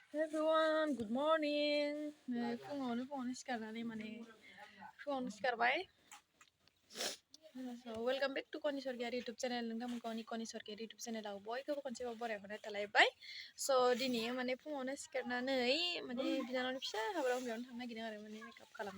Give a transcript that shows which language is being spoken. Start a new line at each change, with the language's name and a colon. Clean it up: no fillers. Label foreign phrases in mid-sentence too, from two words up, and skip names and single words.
English: Everyone, good morning.
Bodo: फुङावनो सिखारबाय।
English: So welcome back to Koni Sorgiar YouTube channel.
Bodo: नोंथांमोनखौ Koni Sorgiar YouTube channel आव बयखौबो खनसेबाव बरायहरनाय थालायबाय। So दिनै फुङावनो सिखारनानै बिनानावनि फिसा हाबायाव बेयावनो थांनो नागिरदों आरो मेकआप खालामनो।